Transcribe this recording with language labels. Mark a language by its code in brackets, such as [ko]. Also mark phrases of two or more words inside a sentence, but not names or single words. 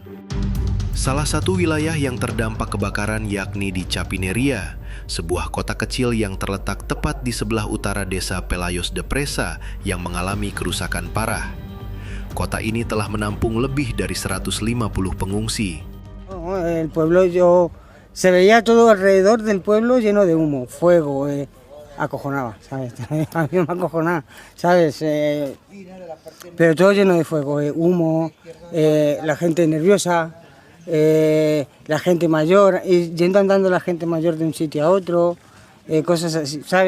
[id] Salah satu wilayah yang terdampak kebakaran yakni di Chapineria, sebuah kota kecil yang terletak tepat di sebelah utara desa Pelayos de Presa yang mengalami kerusakan parah. Kota ini telah menampung lebih dari 150 pengungsi. [es] El pueblo se veía todo alrededor del pueblo lleno de humo, fuego, acojonaba, ¿sabes? A mí me acojonaba, ¿sabes? Pero todo lleno de fuego, humo, la gente nerviosa. La gente mayor, y yendo andando la gente mayor de un sitio a otro, cosas así, ¿sabes?